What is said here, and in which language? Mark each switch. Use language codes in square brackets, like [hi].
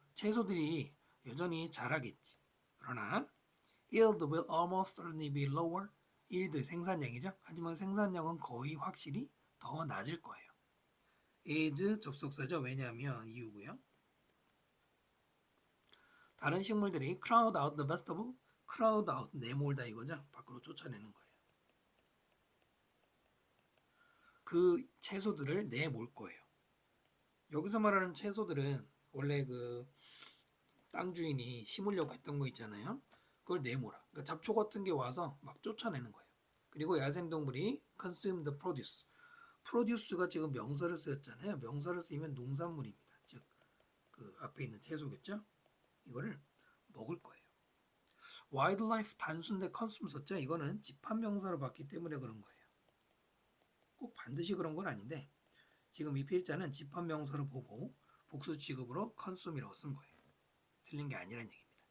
[ko] 채소들이 여전히 자라겠지. 그러나 [en] yield will almost certainly be lower. [ko] yield 생산량이죠. 하지만 생산량은 거의 확실히 더 낮을 거예요. is 접속사죠. 왜냐하면 이유고요. 다른 식물들이 [en] crowd out the vegetable, crowd out [ko] 내몰다 이거죠. 밖으로 쫓아내는 거예요. 그 채소들을 내몰 거예요. 여기서 말하는 채소들은 원래 그 땅 주인이 심으려고 했던 거 있잖아요. 그걸 내몰아. 그러니까 잡초 같은 게 와서 막 쫓아내는 거예요. 그리고 야생동물이 [en] consume the produce. [ko] produce가 지금 명사를 쓰였잖아요. 명사를 쓰이면 농산물입니다. 즉 그 앞에 있는 채소겠죠. 이거를 먹을 거예요. wildlife 단수인데 consume 썼죠. 이거는 집합명사로 봤기 때문에 그런 거예요. 꼭 반드시 그런 건 아닌데 지금 이 필자는 집합명사로 보고 복수 취급으로 consume이라고 쓴 거예요. 틀린 게 아니란 얘기입니다.